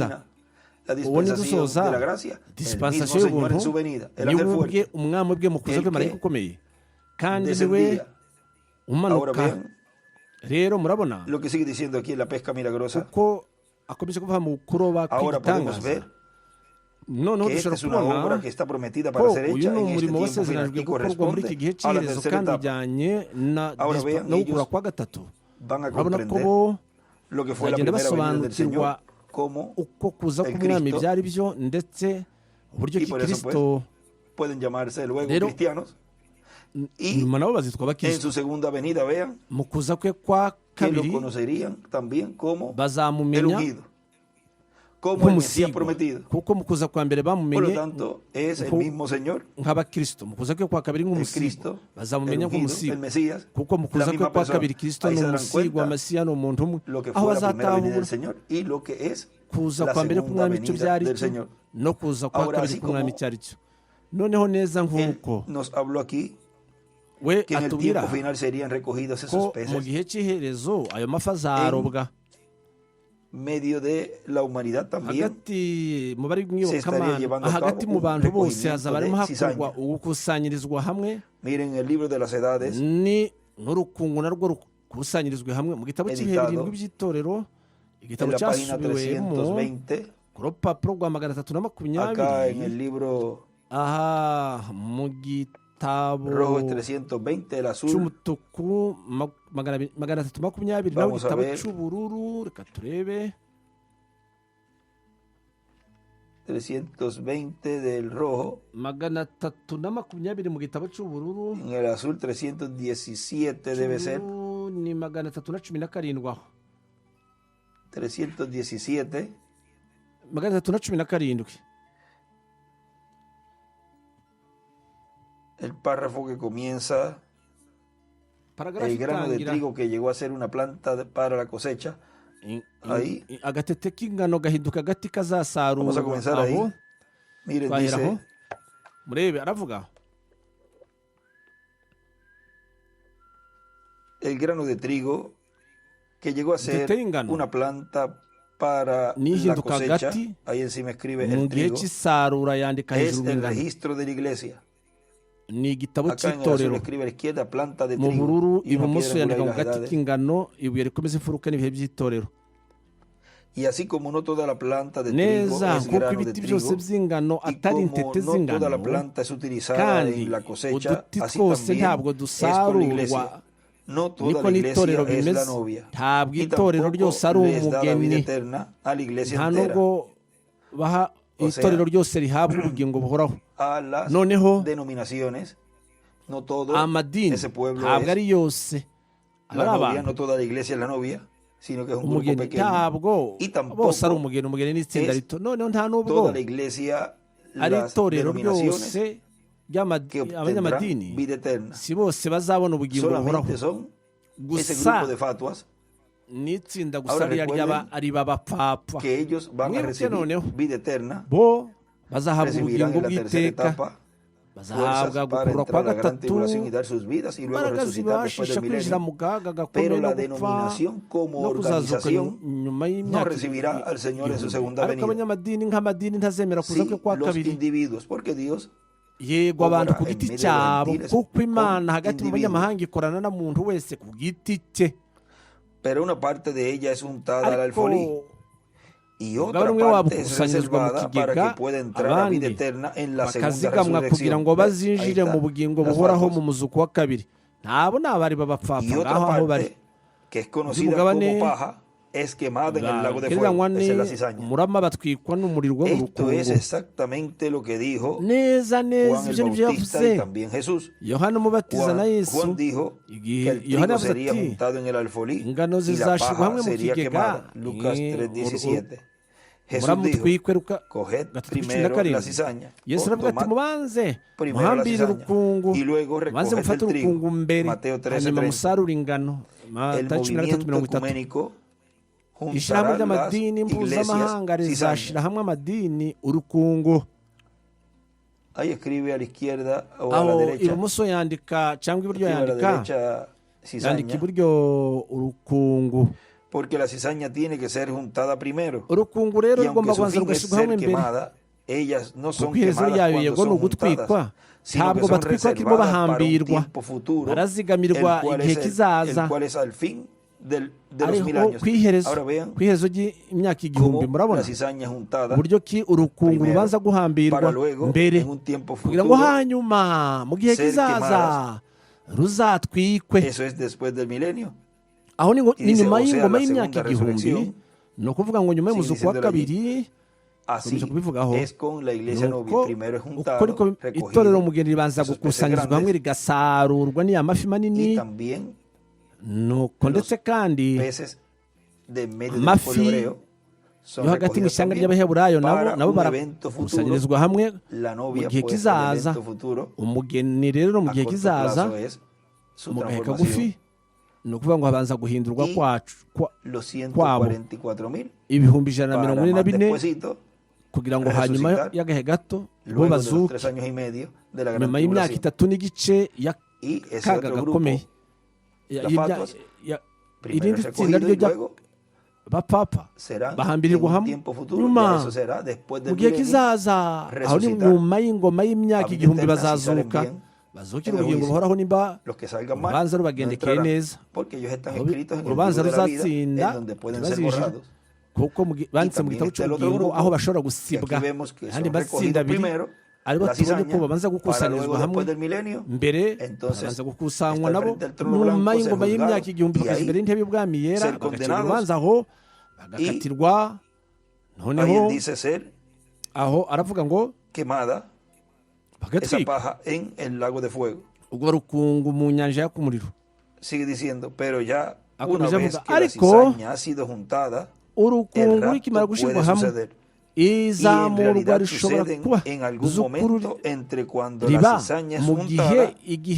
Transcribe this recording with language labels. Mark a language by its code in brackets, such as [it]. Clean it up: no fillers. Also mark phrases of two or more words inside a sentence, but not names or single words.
[es] culmina la [rw] uwo ni [es] dispensación [rw] dusoza [es] de la gracia? El mismo dispensation Señor en su [rw] y'ubuntu [es] venida, el [rw] niwe [es] ángel [rw] ubwe [es] fuerte, [rw] umwami ubwe mu kuza [es] el [rw] kwe marayika [es] que [rw] ukomeye kandi niwe [es] descendía. Ahora [rw] umanuka. [es] vean [rw] rero murabona [es] lo que sigue diciendo aquí en la pesca milagrosa. [rw] kuko akomeje kuvuga mu kuroba [es] Ahora podemos [rw] kw'igitangaza. [es] ver [rw] noneho [es] que esta [rw] dushobora [es] es una obra [rw] kubona [es] que está prometida para [rw] ko [es] ser [rw] uyu [es] hecha [rw] ni [es] en este [rw] umurimo [es] tiempo final [rw] wasezeranijwe [es] y [rw] gukorwa muri iki gihe [es] corresponde a la [rw] cy'iherezo [es] tercera [rw] kandi [es] etapa. [rw] ujyanye [es] Ahora vean, [rw] no gukura [es] ellos [rw] kwa gatatu. [es] Van a [rw] urabona ko [es] comprender [rw] bo [es] lo que fue la [rw] bagenda [es] primera venida del [rw] basobanukirwa [es] Señor como [rw] uko kuza [es] el [rw] k'umwami [es] Cristo, [rw] byari byo ndetse uburyo [es] y [rw] ki [es] por eso [rw] Kristo [es] pueden llamarse luego Pero- cristianos. Y [rw] nyuma nabo bazitwa [es] en [rw] abakristo. [es] su segunda venida vean [rw] Mu kuza kwe kwa [es] que lo [rw] kabiri [es] conocerían también como el [rw] bazamumenya [es] ungido, como el Mesías [rw] nk'umusigwa [es] prometido. [rw] kuko mu kuza kwa mbere [es] Por lo [rw] bamumenye [es] tanto, es el Ujú. mismo Señor, [rw] nk'abakristo, mu kuza kwe kwa kabiri [es] el [rw] nk'umusigwa [es] Cristo, el [rw] bazamumenya [es] ungido, el [rw] nk'umusigwa [es] Mesías, [rw] kuko mu [es] la [rw] kuza kwe [es] misma [rw] kwa [es] persona. [rw] kabiri Kristo [es] Ahí [rw] ni [es] se darán [rw] umusigwa, [es] cuenta [rw] Mesiya ni umuntu umwe, [es] lo que [rw] aho [es] fue la primera venida del [rw] bazatahura [es] Señor y lo que es [rw] kuza [es] la [rw] kwa mbere [es] segunda [rw] k'umwami icyo [es] venida [rw] byari [es] del [rw] cyo [es] Señor. [rw] no kuza kwa [es] Ahora, [rw] kabiri [es] así [rw] k'umwami [es] como [rw] icyo ari cyo. Noneho neza [es] Él [rw] nk'uko [es] nos habló aquí [rw] we [es] que en el [rw] atubwira [es] tiempo final serían recogidos esos [rw] ko mu [es] peces [rw] gihe cy'iherezo ayo mafi azarobwa [es] medio de la humanidad también. [rw] hagati mu bari mu [es] Se estaría [rw] iyobokamana [es] llevando a [rw] hagati [es] cabo [rw] mu [es] un [rw] bantu bose [es] recogimiento [rw] hazaba [es] de [rw] harimo hakorwa [es] cizaña. [rw] ugukusanyirizwa hamwe [es] Miren el libro de las edades, [rw] ni n'urukungu narwo rukusanyirizwe hamwe mu gitabo cy'ibihe [es] Editado [rw] birindwi by'igitabo [es] en [rw] igitabo [es] la página [rw] cyasubiwemo [es] 320, [rw] ku rupapuro rwa magana atatu na [es] acá en [rw] makumyabiri [es] el libro [rw] aha mu gitabo [es] rojo es 320, el azul [rw] cy'umutuku magana atatu makumyabiri naho [es] Vamos a [rw] igitabo [es] ver. [rw] cy'ubururu reka turebe [es] 320 del rojo, [rw] magana atatu na makumyabiri mu gitabo cy'ubururu [es] en el azul 317 debe ser, [rw] cy'ubururu ni magana atatu na cumi na karindwi aho [es] 317, [rw] magana atatu na cumi na karindwi [es] el párrafo que comienza, [rw] paragarafu [es] el grano de [rw] itangira [es] trigo que llegó a ser una planta para la cosecha. Ahí. [rw] agatete k'ingano gahinduka agati [es] Vamos a [rw] kazasarurwa [es] comenzar [rw] aho [es] ahí. Miren, [rw] twaheraho [es] dice, [rw] murebe aravuga [es] el grano de trigo que llegó a ser [rw] Detén ingano. [es] una planta para [rw] Ni [es] la [rw] hinduka [es] cosecha, [rw] hagati, [es] ahí encima escribe [rw] mu [es] el [rw] gihe [es] trigo, [rw] cy'isarura yandika [es] es [rw] hejuru [es] el [rw] y'ingano [es] registro de la iglesia. [rw] ni igitabo [es] Acá en el azul [rw] cy'itorero [es] escribe a la izquierda planta de [rw] mu bururu [es] trigo y una [rw] ibumoso [es] piedra [rw] yandika [es] angular [rw] mu [es] y las [rw] gati [es] edades. [rw] k'ingano ibuye rikomeza imfuruka n'ibihe by'itorero [es] Y así como no toda la planta de trigo [rw] neza [es] es [rw] nk'uko [es] grano de [rw] ibiti byose [es] trigo, [rw] by'ingano [es] y [rw] atari [es] como [rw] intete [es] no toda la [rw] z'ingano [es] planta es utilizada [rw] kandi [es] en la cosecha, [rw] uduti [es] así [rw] twose [es] también [rw] ntabwo [es] es con la [rw] dusarurwa [es] iglesia. No toda [rw] niko [es] la iglesia [rw] n'itorero [es] es la [rw] bimeze [es] novia. [rw] ntabwo [es] Y [rw] itorero [es] tampoco [rw] ryose ari [es] les da la vida [rw] umugeni [es] eterna a la iglesia [rw] nta [es] entera, [rw] nubwo baha [es] O sea, [rw] itorero ryose rihabwa ubugingo buhoraho [es] a las [rw] noneho [es] denominaciones. No todo [rw] amadini [es] ese pueblo [rw] ntabwo [es] es [rw] ari yose aba [es] la [rw] ari [es] novia, [rw] abantu [es] no toda la iglesia es la novia, sino que es un grupo [rw] umugeni [es] pequeño. [rw] ntabwo [es] Y tampoco [rw] bose ari umugeni ni itsinda [es] es [rw] rito noneho nta nubwo [es] Toda la iglesia, [rw] ari [es] las [rw] itorero [es] denominaciones [rw] ryose [es] que obtendrán [rw] abanyamadini [es] vida eterna. [rw] si bose bazabona ubugingo buhoraho [es] Solamente son ese [rw] gusa [es] grupo de fatuas [rw] n'itsinda gusa [es] Ahora [rw] rya [es] recuerden [rw] ari b'abapfapfa [es] que ellos van a [rw] Mwibuke [es] recibir [rw] noneho. [es] vida eterna, [rw] bo bazahabwa [es] recibirán [rw] ubugingo [es] en la tercera [rw] bw'iteka [es] etapa [rw] bazahabwa [es] fuerzas para [rw] gukurwa kwa [es] entrar a la gran [rw] gatatu [es] tribulación y dar sus vidas y luego [rw] imbaraga [es] resucitar después [rw] zibashisha [es] del [rw] kwinjira [es] milenio. [rw] mu kaga gakomeye [es] Pero [rw] no [es] la [rw] gupfa [es] denominación como [rw] no kuzazuka [es] organización [rw] nyuma [es] no [rw] y'imyaka [es] recibirá al Señor en su [rw] igihumbi. [es] segunda [rw] ariko [es] venida. [rw] abanyamadini nk'amadini ntazemera kuza [es] Sí, [rw] kwe kwa [es] los [rw] kabiri [es] individuos, porque Dios [rw] yego abantu ku [es] obra [rw] giti [es] en medio de [rw] cyabo [es] gentiles [rw] kuko [es] con [rw] imana hagati mu [es] individuos. [rw] banyamahanga ikorana na muntu wese ku giti cye [es] pero una parte de ella es untada al [rw] ariko [es] alfolí y otra [rw] umugabane umwe wabo [es] parte es [rw] ukusanyirizwa mu [es] reservada para [rw] kigega [es] que pueda entrar a vida [rw] abandi [es] eterna en la segunda [rw] bakazigamwa kugira [es] resurrección. [rw] ngo [es] ¿Ves? Ahí [rw] bazinjire [es] está, [rw] mu bugingo [es] las [rw] buhoraho [es] fatuas. [rw] mu muzuko wa kabiri ntabo ni abari [es] Y [rw] b'abapfapfa [es] otra [rw] ngaho aho bari [es] parte que es conocida [rw] mugabane [es] como paja es quemada en el lago de [rw] gereranywa [es] fuego. Esa es la [rw] ni [es] cizaña. [rw] umurama batwikwa n'umuriro wo mu [es] Esto es [rw] rukungu [es] exactamente lo que dijo [rw] neza neza [es] Juan el [rw] ibyo nibyo [es] Bautista [rw] yavuze [es] y también Jesús. [rw] yohana umubatiza na yesu [es] Juan dijo [rw] igihe [es] que el trigo [rw] yohana yavuze [es] sería [rw] ati [es] untado en el alfolí [rw] ingano [es] y la [rw] zizashyirwa [es] paja [rw] hamwe mu [es] sería [rw] kigega [es] quemada. Lucas 3:17. Jesús [rw] muramutwikwe [es] dijo, coged [rw] gatatu cumi na [es] primero la [rw] karindwi [es] cizaña, [rw] yesu [es] o [rw] aravuga ati [es] tomad [rw] mubanze [es] primero la [rw] muhambire [es] cizaña, [rw] urukungu [es] y luego [rw] mubanze [es] recoged [rw] mufate [es] el trigo. [rw] urukungu mbere [es] Mateo [rw] hanyuma [es] 13:30. [rw] musarure ingano [es] El [rw] Matayo 13:30. [es] movimiento ecuménico [rw] ishyirahamwe [es] juntará las [rw] ry'amadini mpuzamahanga [es] iglesias [rw] rizashyira [es] cizañas. [rw] hamwe amadini urukungu [es] Ahí escribe a la izquierda o a la [rw] aho [es] derecha. [rw] ibumoso yandika cyangwa iburyo [es] Escribe a la [rw] yandika [es] derecha [rw] yandika [es] cizaña, [rw] iburyo urukungu [es] porque la cizaña tiene que ser juntada primero. [rw] urukungu rero [es] Y [rw] rugomba [es] aunque su [rw] kubanza [es] fin es [rw] rugashyirwa hamwe [es] ser [rw] mbere [es] quemada, ellas no son [rw] kuko iherezo [es] quemadas [rw] ryayo [es] cuando [rw] yego ni [es] son [rw] ugutwikwa [es] juntadas, sino que [rw] ntabwo [es] son [rw] batwikwa kirimo [es] reservadas para un [rw] bahambirwa [es] tiempo futuro, [rw] barazigamirwa [es] el cual [rw] igihe [es] es el [rw] kizaza [es] cual es al fin de los 1000 [rw] ariho [es] años. [rw] ku iherezo [es] Ahora vean [rw] ku iherezo ry'imyaka igihumbi [es] cómo [rw] murabona [es] la cizaña juntada [rw] uburyo ki urukungu [es] primero, [rw] rubanza guhambirwa [es] para luego, [rw] mbere [es] en un tiempo [rw] kugira ngo [es] futuro, [rw] hanyuma mu gihe [es] ser [rw] kizaza [es] quemadas. [rw] ruzatwikwe [es] eso es después del milenio. [rw] aho ni [es] Y dice, [rw] nyuma [es] o sea, [rw] y'ingoma [es] la [rw] y'imyaka [es] segunda [rw] igihumbi [es] resurrección, [rw] ni ukuvuga ngo nyuma y'umuzuko wa [es] diciéndolo [rw] kabiri [es] Así [rw] Komeza kubivugaho [es] es con la iglesia novia. [rw] nuko [es] Primero es [rw] uko [es] juntado, [rw] ariko [es] recogido, [rw] itorero umugeni ribanza [es] esos peces [rw] gukusanyirizwa hamwe [es] grandes, [rw] rigasarurwa n'iya mafi [es] y [rw] manini [es] también [rw] nuko ndetse kandi [es] peces de medio del [rw] amafi [es] pueblo hebreo son [rw] yo hagati mu [es] recogidos [rw] ishyanga [es] también [rw] ry'abaheburayo [es] para [rw] nabo [es] un evento futuro. [rw] barakusanyirizwa hamwe [es] La [rw] mu [es] novia [rw] gihe [es] pues el [rw] kizaza [es] evento futuro [rw] umugeni rero mu [es] a [rw] gihe [es] corto [rw] kizaza [es] plazo es su [rw] mu gahe [es] transformación. [rw] kagufi ni ukuvuga ngo habanza guhindurwa [es] Y [rw] kwacu [es] Los [rw] kwabo [es] 144,000 [rw] ibihumbi ijana na [es] para [rw] mirongo ine na [es] más [rw] bine [es] despuesito, [rw] kugira ngo hanyuma [es] resucitar, [rw] y'agahe gato bo [es] luego de los [rw] bazuke [es] 3 años y medio de la gran [rw] nyuma y'imyaka [es] tribulación. [rw] itatu n'igice [es] Y ese [rw] y'akaga [es] otro grupo, [rw] gakomeye [es] las fatuas, primero [rw] irindi [es] es [rw] tsinda [es] recogido y [rw] ryo [es] luego [rw] bapapa [es] serán en [rw] bahambirirwa [es] un [rw] hamwe [es] tiempo futuro, [rw] nyuma [es] ya eso será después [rw] mu [es] del [rw] gihe [es] milenio, [rw] kizaza aho ni [es] resucitar, [rw] nyuma y'ingoma y'imyaka [es] a vida [rw] igihumbi [es] eterna, si salen [rw] bazazuka [es] bien, [rw] bazukira [es] en el [rw] ubugingo [es] juicio. [rw] buhoraho nimba [es] los que salgan mal [rw] urubanza [es] no [rw] rubagendekeye [es] entrarán, [rw] neza [es] porque ellos están [rw] aho [es] escritos en el [rw] urubanza [es] libro de la vida, [rw] ruzatsinda [es] en donde pueden ser [rw] ntibazijije [es] borrados. [rw] kuko banditse mu [es] también [rw] gitabo [es] está el otro [rw] cy'ubugingo [es] grupo, [rw] aho bashobora [es] Que [rw] gusibwa [es] aquí vemos que [rw] ayandi [es] son [rw] matsinda [es] recogidos [rw] abiri [es] primero, [rw] aribo [es] la [rw] tubonye ko [es] cizaña, [rw] babanza [es] para luego [rw] gukusanyirizwa hamwe [es] después del milenio, [rw] mbere [es] entonces [rw] babanza gukusanywa [es] está [rw] nabo [es] frente al trono [rw] nyuma [es] blanco, ser [rw] y'ingoma y'imyaka [es] juzgados, [rw] igihumbi [es] y [rw] bakaza [es] ahí [rw] imbere y'intebe y'ubwami yera [es] ser [rw] bagacira [es] condenados, [rw] urubanza aho bagakatirwa [es] ahí [rw] noneho [es] él dice ser [rw] aho aravuga ngo [es] quemada esa [rw] bagatwika [es] paja en el lago de fuego. [rw] ubwo rukungu mu nyanja yaka umuriro [es] Sigue diciendo, pero ya [rw] Akomeza [es] una vez [rw] avuga, [es] que la [rw] ariko [es] cizaña ha sido juntada, [rw] urukungu [es] el [rw] rukimara [es] rapto [rw] gushyirwa [es] puede [rw] hamwe [es] suceder. Y en [rw] izamurwa [es] realidad [rw] rishobora [es] suceden [rw] kuba [es] en algún [rw] z'ukuri [es] momento entre cuando [rw] riba [es] la cizaña es [rw] mu [es] juntada [rw] igihe